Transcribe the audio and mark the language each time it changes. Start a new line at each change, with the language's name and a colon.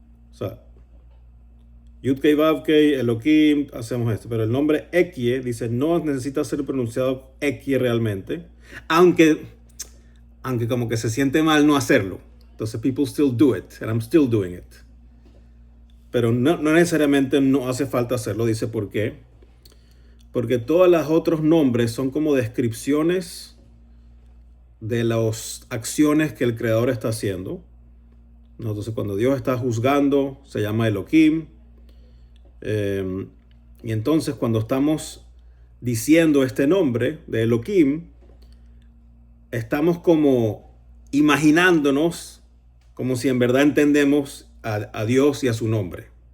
Spanish: O sea, Yud Kei Vav Kei, Elohim, hacemos esto, pero el nombre equie dice no necesita ser pronunciado equie realmente, aunque como que se siente mal no hacerlo. Entonces,
English: people still do it, and I'm still doing it.
Spanish: Pero no necesariamente no hace falta hacerlo, dice por qué. Porque todos los otros nombres son como descripciones de las acciones que el Creador está haciendo. Entonces, cuando Dios está juzgando, se llama Elohim. Y entonces, cuando estamos diciendo este nombre de Elohim, estamos como imaginándonos como si en verdad entendemos a Dios y a su nombre.